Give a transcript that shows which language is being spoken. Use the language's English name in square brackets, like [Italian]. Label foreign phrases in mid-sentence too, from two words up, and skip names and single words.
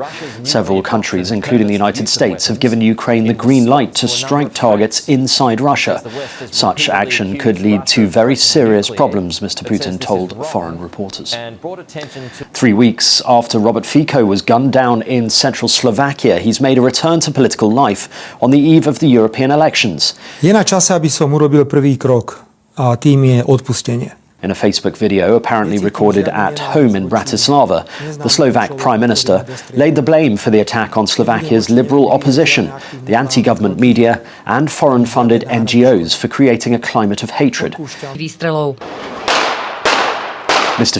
[English] Several countries, including the United States, have given Ukraine the green light to strike targets inside Russia. Such action could lead to very serious problems, Mr. Putin told foreign reporters. 3 weeks after Robert Fico was gunned down in central Slovakia, he's made a return to political life on the eve of the European elections. [Slovak] Je na čase, aby som urobil prvý krok, a tým je odpustenie. [English] In a Facebook video apparently recorded at home in Bratislava, the Slovak Prime Minister laid the blame for the attack on Slovakia's liberal opposition, the anti-government media and foreign-funded NGOs for creating a climate of hatred. Mr.